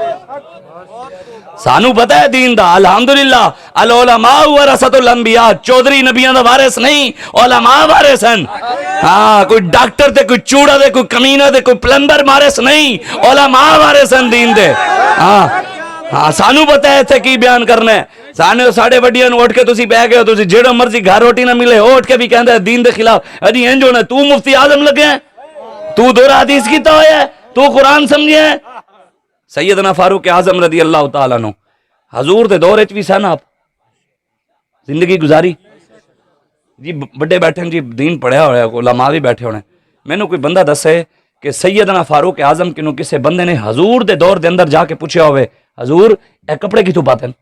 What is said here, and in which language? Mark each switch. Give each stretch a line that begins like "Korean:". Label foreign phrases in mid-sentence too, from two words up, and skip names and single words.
Punjabi: سانو پتہ ہے دین دا, الحمدللہ.
Arabic: العلماء ورثۃ الانبیاء,
Punjabi: چودھری نبیوں دا وارث نہیں, علماء وارث ہیں. ہاں کوئی ڈاکٹر دے, کوئی چوڑا دے, کوئی کمینہ دے, کوئی پلمبر وارث نہیں, علماء وارث ہیں دین دے. ہاں سانو پتہ ہے اتھے کی بیان کرنا ہے. ساڑھے وڈیاں نو اٹھ کے تسی بہ گئے ہو, تسی جیڑا مرضی گھر روٹی نہ ملے اٹھ کے بھی کہندا ہے دین دے خلاف. اجی انج ہونا, تو مفتی اعظم لگے ہیں, تو دورہ حدیث کیتا ہویا ہے, تو قرآن سمجھے ہیں. سیدنا فاروق اعظم
Arabic: رضی اللہ تعالیٰ عنہ
Punjabi: حضور دے دور وچ بھی سن, آپ زندگی گزاری جی, بڑے بیٹھے جی, دین پڑھیا ہوا ہے, علماء بھی بیٹھے ہونے. مینوں کوئی بندہ دسے کہ سیدنا فاروق اعظم کنوں کسے بندے نے حضور دے دور دے اندر جا کے پوچھیا ہوئے حضور اے کپڑے کتھوں پاتے ہیں؟